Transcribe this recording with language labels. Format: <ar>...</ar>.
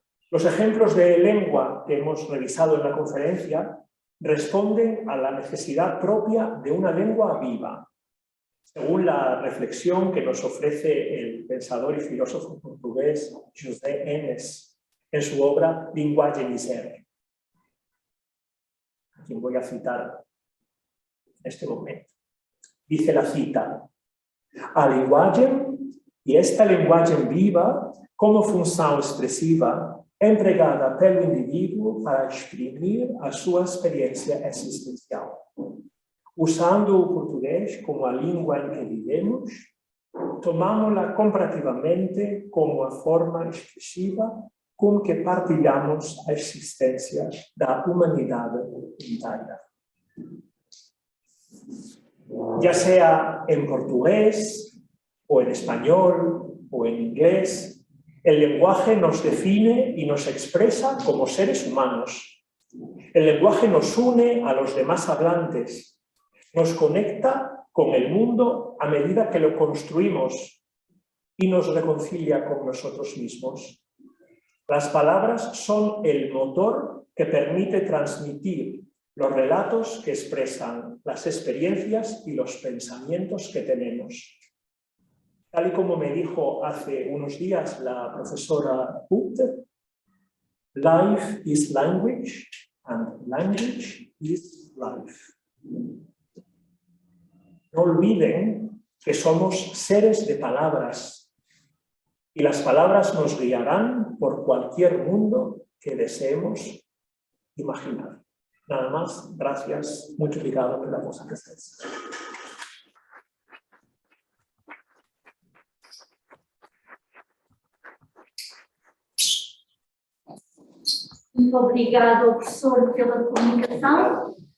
<es>Los ejemplos de lengua que hemos revisado en la conferencia responden a la necesidad propia de una lengua viva, según la reflexión que nos ofrece el pensador y filósofo portugués José Enes en su obra Linguagem e Miséria, a quien voy a citar en este momento. Dice la cita:</es> <pt>a linguagem, e esta linguagem viva, como função expressiva, é empregada pelo indivíduo para exprimir a sua experiência existencial. Usando o português como a língua em que vivemos, tomamos-la comparativamente como a forma expressiva com que partilhamos a existência da humanidade inteira.</pt> <es>Ya sea en portugués, o en español, o en inglés, el lenguaje nos define y nos expresa como seres humanos. El lenguaje nos une a los demás hablantes, nos conecta con el mundo a medida que lo construimos y nos reconcilia con nosotros mismos. Las palabras son el motor que permite transmitir los relatos que expresan las experiencias y los pensamientos que tenemos. Tal y como me dijo hace unos días la profesora Huth,</es> <en>life is language and language is life.</en> <es>No olviden que somos seres de palabras y las palabras nos guiarán por cualquier mundo que deseemos imaginar. Nada más, gracias,</es> <pt>muito obrigado pela vossa presença. Muito obrigada ao professor pela comunicação.</pt>